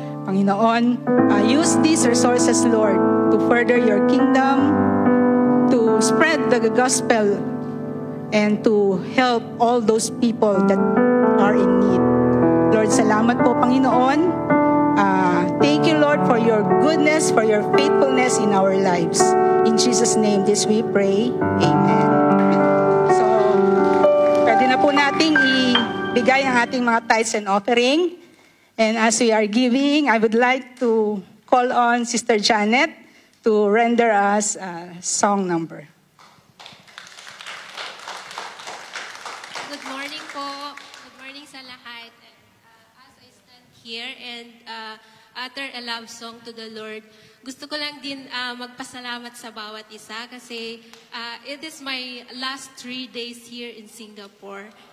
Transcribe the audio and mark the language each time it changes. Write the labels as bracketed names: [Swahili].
[English] Panginoon, use these resources, Lord, to further your kingdom, to spread the gospel, and to help all those people that are in need. Lord, [Filipino] salamat po, Panginoon. [English] Thank you, Lord, for your goodness, for your faithfulness in our lives. In Jesus' name, this we pray. Amen. [Filipino] So, pwede na po nating ibigay ang ating mga [English] tithes and offering. And as we are giving, I would like to call on Sister Janet to render us a song number. Good morning po. Good morning [Filipino] sa lahat. [English] As I stand here and utter a love song to the Lord, [Filipino] gusto ko lang din magpasalamat sa bawat isa kasi [English] it is my last 3 days here in Singapore.